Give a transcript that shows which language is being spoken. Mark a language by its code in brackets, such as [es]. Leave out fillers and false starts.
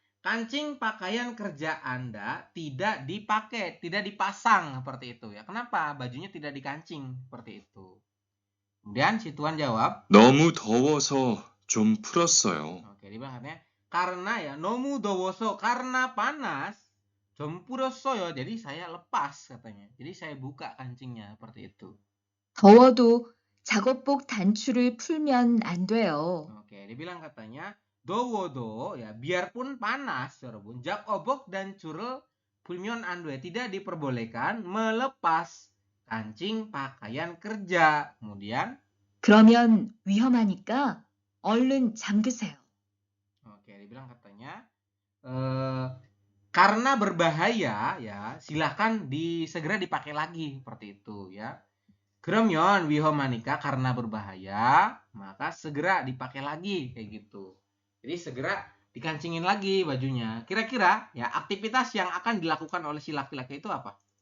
[id] kancing pakaian kerja Anda tidak dipakai, tidak dipasang seperti itu ya. Kenapa bajunya tidak dikancing seperti itu? Kemudian si tuan jawab, [ko] 너무 더워서 좀 풀었어요. [id] oke, dia bilang katanya karena ya [ko] nomu dowoso, [id] karena panas, [ko] jompurosoyo, [id] jadi saya lepas katanya. Jadi saya buka kancingnya seperti itu. [ko] 더워도 작업복 단추를 풀면 안 돼요. [id] Oke, dia bilang katanya dowodo ya biarpun panas, 여러분, [ko] jakobok dan curel pulmion andwe [id] tidak diperbolehkan melepas kancing pakaian kerja. Kemudian [ko] 그러면 위험하니까 얼른 잠그세요. [id] oke, dia bilang katanya karena berbahaya ya silahkan segera dipakai lagi seperti itu ya. [ko] 그러면 위험하니까 [id] karena berbahaya maka segera dipakai lagi kayak gitu. Jadi segera dikancingin lagi bajunya. Kira-kira ya aktivitas yang akan dilakukan oleh si laki-laki itu apa?